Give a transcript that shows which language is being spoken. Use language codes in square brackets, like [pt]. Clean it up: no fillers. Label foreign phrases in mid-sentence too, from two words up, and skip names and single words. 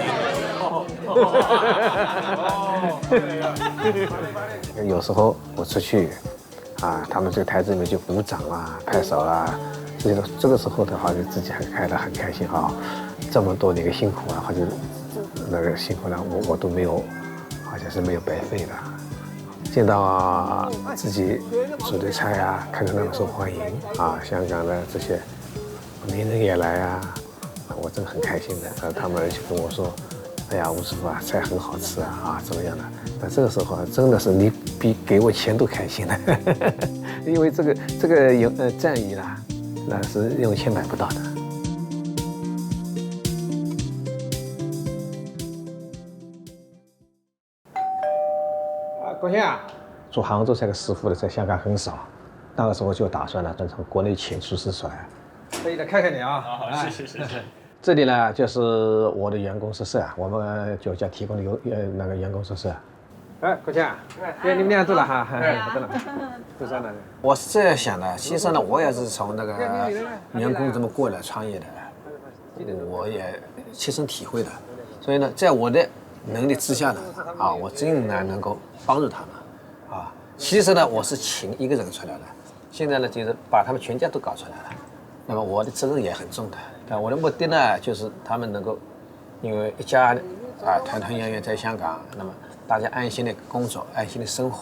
[zh] 士。有時候我出去。他們這個台子裡面就鼓掌啊、拍手啊，這個時候的話，就自己很開心啊！這麼多的一個辛苦啊，或者那個辛苦呢，我都沒有，好像是沒有白費的。見到自己煮的菜啊，看到那麼受歡迎啊，香港的這些名人也來啊，我真的很開心的。他們就跟我說：“哎呀，吳師傅啊，菜很好吃啊，怎麼樣的？” 但這個時候真的是你比給我錢都開心了，因為這個有讚譽啦，那是用錢買不到的。郭先啊，做杭州菜的師傅的在香港很少，那個時候就打算了，從國內請廚師出來。可以的，看看你啊。是。這裡呢，就是我的員工宿舍，我們酒家提供的那個員工宿舍。哎，郭先，你們倆走了哈，走了，都在那裡。我是這樣想的，其實呢，我也是從那個員工這麼過來創業的，我也切身體會的，所以呢，在我的能力之下呢，我盡量能夠幫助他們，其實呢，我是請一個人出來的，現在呢，就是把他們全家都搞出來了，那麼我的責任也很重的，但我的目的呢，就是他們能夠，因為一家團團圓圓在香港，那麼大家安心的工作，安心的生活。